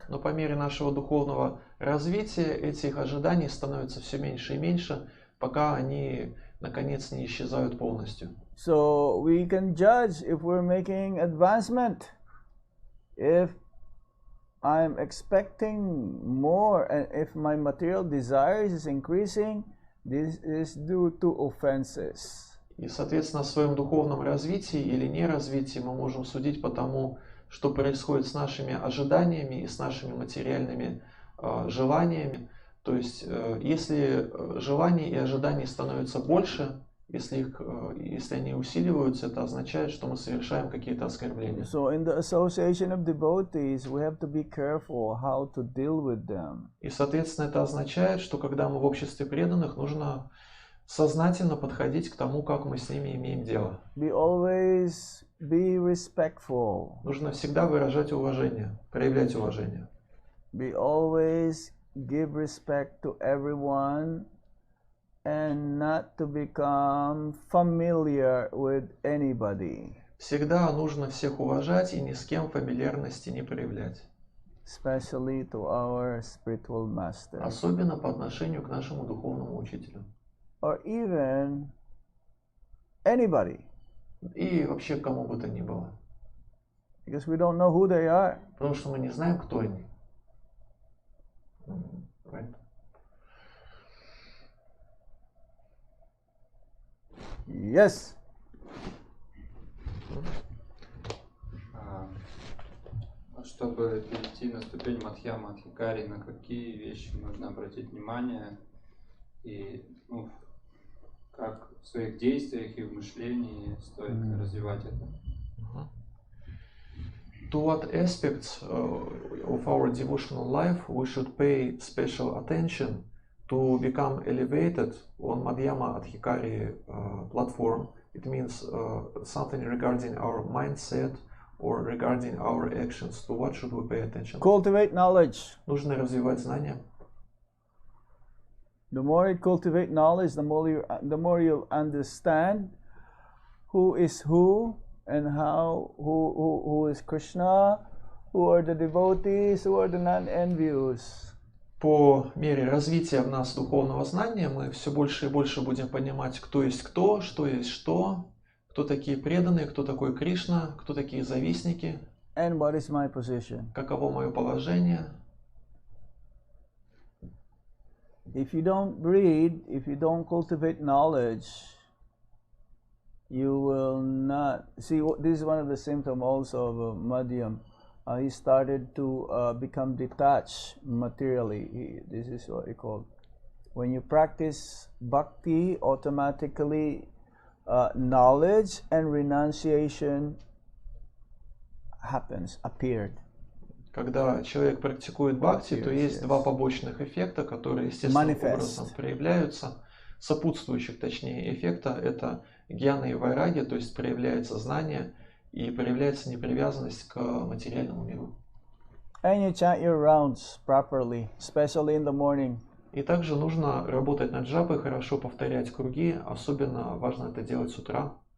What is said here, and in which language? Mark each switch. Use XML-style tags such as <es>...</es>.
<ru>Но по мере нашего духовного развития этих ожиданий становится все меньше и меньше, пока они наконец не исчезают полностью.</ru> <en>So we can judge if we're making advancement. If I'm expecting more and if my material desires is increasing, this is due to offenses.</en> <ru>И, соответственно, о своем духовном развитии или неразвитии мы можем судить по тому, что происходит с нашими ожиданиями и с нашими материальными желаниями. То есть, если желаний и ожиданий становится больше, если они усиливаются, это означает, что мы совершаем какие-то оскорбления.</ru> <en>So in the association of devotees, we have to be careful how to deal with them.</en> <ru>И, соответственно, это означает, что когда мы в обществе преданных, нужно сознательно подходить к тому, как мы с ними имеем дело.</ru> <en>Be always be respectful.</en> <ru>Нужно всегда выражать уважение, проявлять уважение.</ru> <en>Be always give respect to everyone and not to become familiar with anybody.</en> <ru>Всегда нужно всех уважать и ни с кем фамильярности не проявлять.</ru> <en>Especially to our spiritual master.</en> <ru>Особенно по отношению к нашему духовному учителю.</ru> <en>Or even anybody.</en> <ru>И вообще к кому бы то ни было.</ru> <en>Because we don't know who they are.</en> <ru>Потому что мы не знаем, кто они.</ru> <en>Right? Yes.</en> <ru>Чтобы перейти на ступень Мадхьяма Адхикари, на какие вещи нужно обратить внимание и как в своих действиях и в мышлении стоит развивать это?</ru> <en>To what aspects of our devotional life we should pay special attention to become elevated on Madhyama-Adhikari platform? It means something regarding our mindset or regarding our actions. To what should we pay attention? Cultivate knowledge.</en> <ru>Нужно развивать знания.</ru> <en>The more you cultivate knowledge, the more you'll understand who is who and how who is Krishna, who are the devotees, who are the non-envious.</en> <ru>По мере развития в нас духовного знания мы все больше и больше будем понимать, кто есть кто есть что, кто такие преданные, кто такой Кришна, кто такие завистники,</ru> <en>And what is my position?</en> <ru>каково мое положение.</ru> <en>If you don't read, if you don't cultivate knowledge, you will not see. This is one of the symptoms also of Madhyam. He started to become detached materially. This is what he called. When you practice bhakti, automatically knowledge and renunciation appeared.</en> <ru>Когда человек практикует бхакти, то есть два побочных эффекта, которые естественным образом проявляются. Сопутствующих, точнее, эффекта это гьяна и вайраги, то есть проявляется знание и проявляется непривязанность к материальному миру.</ru> <en>And you chant your rounds properly, especially in the morning.</en> <ru>И также нужно работать над джапой, хорошо повторять круги, особенно важно это делать с утра.</ru>